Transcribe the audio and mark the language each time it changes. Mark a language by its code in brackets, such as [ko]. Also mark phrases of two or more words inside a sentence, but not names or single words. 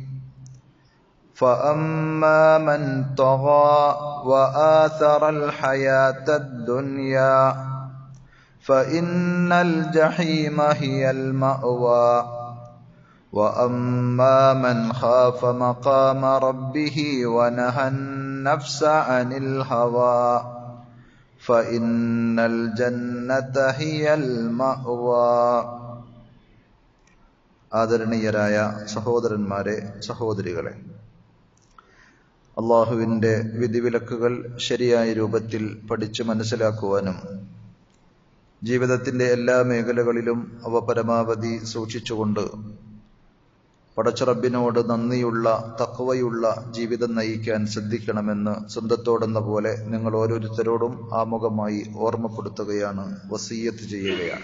[ar] فأما من طغى وآثر الحياة الدنيا فإن الجحيم هي المأوى وأما من خاف مقام ربه ونهى النفس عن الهوى فإن الجنة هي المأوى. [ml] ആദരണീയരായ സഹോദരന്മാരെ, സഹോദരികളെ, അള്ളാഹുവിൻ്റെ വിധിവിലക്കുകൾ ശരിയായ രൂപത്തിൽ പഠിച്ചു മനസ്സിലാക്കുവാനും ജീവിതത്തിൻ്റെ എല്ലാ മേഖലകളിലും അവ പരമാവധി സൂക്ഷിച്ചുകൊണ്ട് പടച്ചറബിനോട് നന്ദിയുള്ള തഖ്വയുള്ള ജീവിതം നയിക്കാൻ ശ്രദ്ധിക്കണമെന്ന് സ്വന്തത്തോടെന്ന പോലെ നിങ്ങൾ ഓരോരുത്തരോടും ആമുഖമായി ഓർമ്മപ്പെടുത്തുകയാണ്, വസിയ്യത്ത് ചെയ്യുകയാണ്.